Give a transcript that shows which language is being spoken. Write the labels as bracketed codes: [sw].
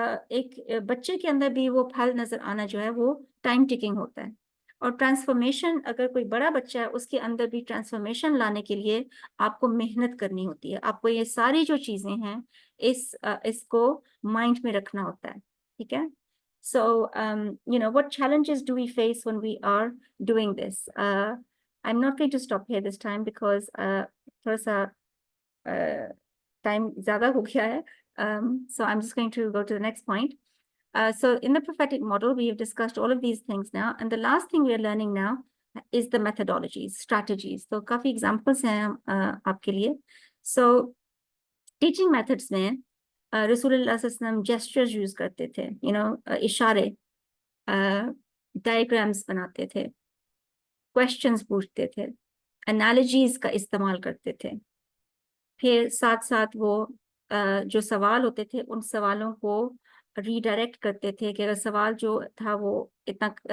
[ur] ایک بچے کے اندر بھی وہ پھل نظر آنا جو ہے وہ ٹائم ٹیکنگ ہوتا ہے۔ اور ٹرانسفارمیشن، اگر کوئی بڑا بچہ ہے اس کے اندر بھی ٹرانسفارمیشن لانے کے لیے آپ کو محنت کرنی ہوتی ہے، آپ کو یہ ساری جو چیزیں ہیں اس کو مائنڈ میں رکھنا ہوتا ہے، ٹھیک ہے؟ [en] So, what challenges do we face when we are doing this? I'm not going to stop here this time because [ur] تھوڑا سا ٹائم زیادہ ہو گیا ہے. [en] So I'm just going to go to the next point. So in the prophetic model, we have discussed all of these things now. And the last thing we are learning now is the methodologies, strategies. [ur] So coffee examples ہیں آپ کے لیے. So teaching methods میں رسول اللہ صلی اللہ علیہ وسلم gestures use کرتے تھے، اشارے، ڈائیگرامس بناتے تھے، questions پوچھتے تھے، analogies کا استعمال کرتے تھے، پھر ساتھ ساتھ وہ جو سوال ہوتے تھے ان سوالوں کو ریڈائریکٹ کرتے تھے کہ اگر سوال جو تھا وہ اتنا